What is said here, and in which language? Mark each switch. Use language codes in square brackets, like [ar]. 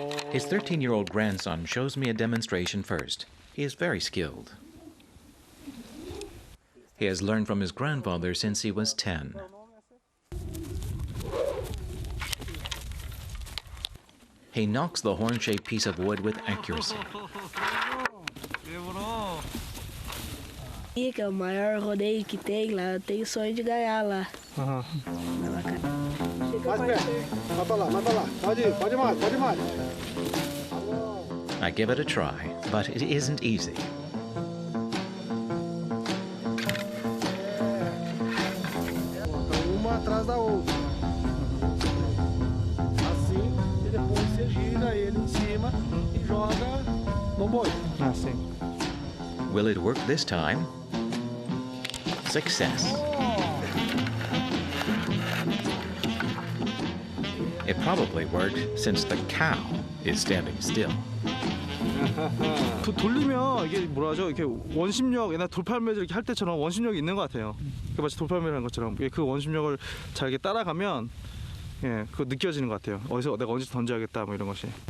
[en] His 13-year-old grandson shows me a demonstration first. He is very skilled. He has learned from his grandfather since he was 10. He knocks the horn-shaped piece of wood with accuracy. [pt] Que é o maior rodeio que tem lá, eu tenho sonho de ganhar lá. Mais perto. Mata lá. Pode mais. [en] I give it a try, but it isn't easy. [pt] Uma atrás da outra. Assim, e depois você gira ele em cima e joga no boi. Assim. [en] Will it work this time? Success. It probably worked since the cow is standing still. [ko] 돌리면 이게 뭐라죠? 이렇게 원심력, 옛날 돌팔매질 이렇게 할 때처럼 원심력이 있는 것 같아요. 그 마치 돌팔매를 하는 것처럼 그 원심력을 잘 이렇게 따라가면 그거 느껴지는 것 같아요. 어디서 내가 언제 던져야겠다 뭐 이런 것이.